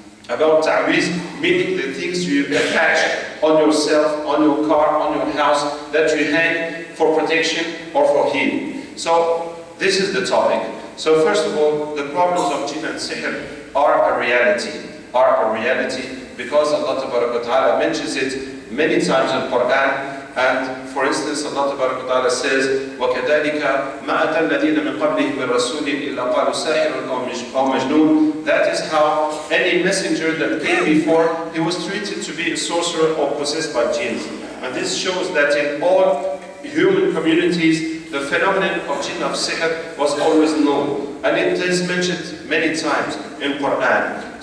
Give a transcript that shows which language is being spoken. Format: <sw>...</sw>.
<en>About ta'weez, meaning the things you attach on yourself, on your car, on your house, that you hang for protection or for healing. So this is the topic. So first of all, the problems of jinn and sihr are a reality, because Allah Ta'ala mentions it many times in Quran. And for instance, Allah Ta'ala says,</en> <ar>وَكَذَلِكَ مَا أَتَى الَّذِينَ مِنْ قَبْلِهِمْ بِرَسُولٍ إِلَّا قَالُوا سَاحِرٌ أَوْ مَجْنُونَ.</ar> <en>That is how any messenger that came before, he was treated to be a sorcerer or possessed by jinns. And this shows that in all human communities, the phenomenon of jinn of sihr was always known. And it is mentioned many times in Quran.</en>